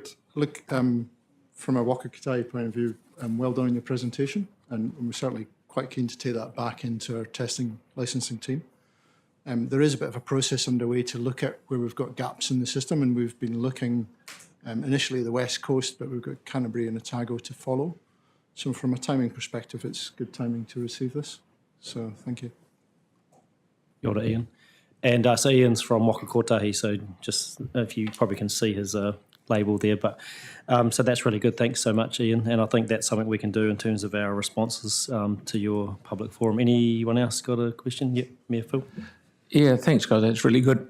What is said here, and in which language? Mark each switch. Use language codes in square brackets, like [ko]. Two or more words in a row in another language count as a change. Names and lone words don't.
[en] Look, from a Whakakapi point of view, well done in your presentation, and we're certainly quite keen to take that back into our testing licensing team. There is a bit of a process underway to look at where we've got gaps in the system, and we've been looking initially at the West Coast, but we've got Canterbury and Otago to follow. So from a timing perspective, it's good timing to receive this. So thank you. [mi] Kia ora, Ian. [en] And so Ian's from Whakakapi, so just if you probably can see his label there, but so that's really good. Thanks so much, Ian. And I think that's something we can do in terms of our responses to your public forum. Anyone else got a question? Yep, Mayor Phil. Yeah, thanks, guys. That's really good.